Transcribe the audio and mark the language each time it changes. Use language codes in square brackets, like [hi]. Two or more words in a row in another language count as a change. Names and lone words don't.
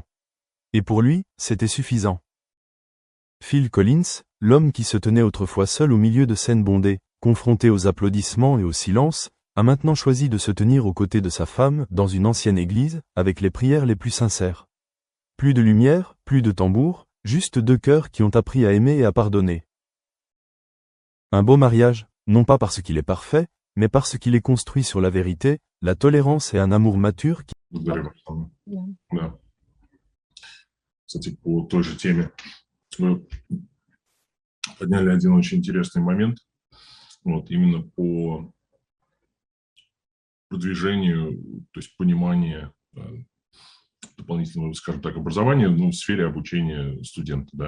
[fr] Et pour lui, c'était suffisant. Phil Collins, l'homme qui se tenait autrefois seul au milieu de scènes bondées, confronté aux applaudissements et au silence, a maintenant choisi de se tenir aux côtés de sa femme dans une ancienne église, avec les prières les plus sincères. Plus de lumière, plus de tambour, juste deux cœurs qui ont appris à aimer et à pardonner. Un beau mariage, non pas parce qu'il est parfait, mais parce qu'il est construit sur la vérité, la tolérance et un amour mature qui... [ru] Благодарю, Оксана. Да. Кстати, по той же теме мы подняли один очень интересный момент, вот, именно по продвижению, то есть понимание дополнительного, скажем так, образования, ну, в сфере обучения студента, да.